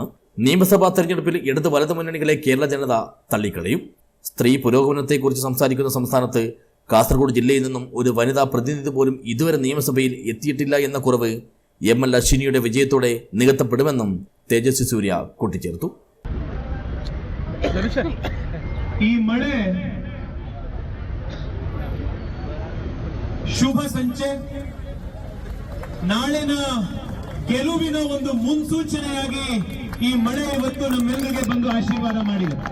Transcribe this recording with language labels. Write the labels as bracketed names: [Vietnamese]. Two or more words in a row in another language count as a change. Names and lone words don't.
[Malayalam] നിയമസഭാ തെരഞ്ഞെടുപ്പിൽ ഇടത് വലതു മുന്നണികളെ കേരള ജനത തള്ളിക്കളയും. സ്ത്രീ പുരോഗമനത്തെക്കുറിച്ച് സംസാരിക്കുന്ന സംസ്ഥാനത്ത് കാസർഗോഡ് ജില്ലയിൽ നിന്നും ഒരു വനിതാ പ്രതിനിധി പോലും ഇതുവരെ നിയമസഭയിൽ എത്തിയിട്ടില്ല എന്ന കുറവ് ML അശ്വിനിയുടെ വിജയത്തോടെ നികത്തപ്പെടുമെന്നും തേജസ്വി സൂര്യ കൂട്ടിച്ചേർത്തു. [Kannada] ಈ ಮಳೆ ಶುಭ ಸಂಚೆ, ನಾಳಿನ ಗೆಲುವಿನ ಒಂದು ಮುನ್ಸೂಚನೆಯಾಗಿ ಈ ಮಳೆ ಇವತ್ತು ನಮ್ಮೆಲ್ಲರಿಗೆ ಬಂದು ಆಶೀರ್ವಾದ ಮಾಡಿದೆ.